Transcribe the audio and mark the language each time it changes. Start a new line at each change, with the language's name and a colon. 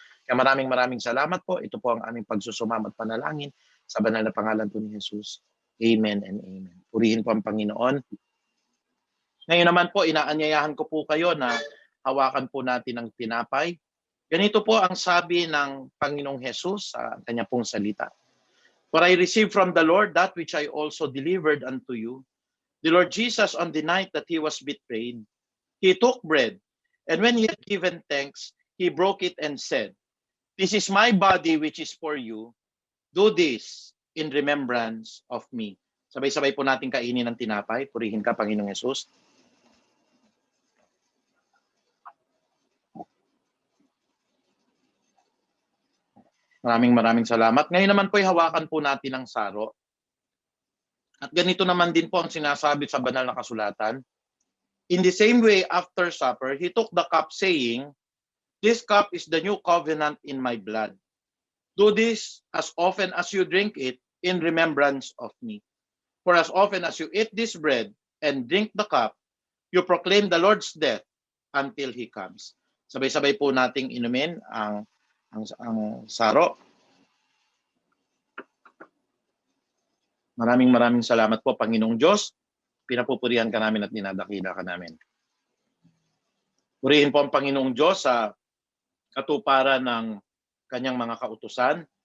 Filipino: Kaya maraming salamat po. Ito po ang aming pagsusumam at panalangin sa banal na pangalan po ni Jesus.
English: Amen and amen.
Filipino: Purihin po ang Panginoon. Ngayon naman po, inaanyayahan ko po kayo na hawakan po natin ang tinapay. Ganito po ang sabi ng Panginoong Jesus sa kanya pong salita.
English: For I received from the Lord that which I also delivered unto you. The Lord Jesus, on the night that he was betrayed, he took bread, and when he had given thanks, he broke it and said, "This is my body which is for you. Do this in remembrance of me."
Filipino: Sabay-sabay po natin kainin ng tinapay. Purihin ka, Panginoong Jesus. Maraming salamat. Ngayon naman po, hawakan po natin ang saro. At ganito naman din po ang sinasabi sa banal na kasulatan.
English: In the same way, after supper, he took the cup saying, "This cup is the new covenant in my blood. Do this as often as you drink it in remembrance of me. For as often as you eat this bread and drink the cup, you proclaim the Lord's death until he comes."
Filipino: Sabay-sabay po nating inumin ang saro. Maraming salamat po, Panginoong Diyos. Pinapupurihan ka namin at dinadakila ka namin. Purihin po ang Panginoong Diyos sa katuparan ng kanyang mga kautusan.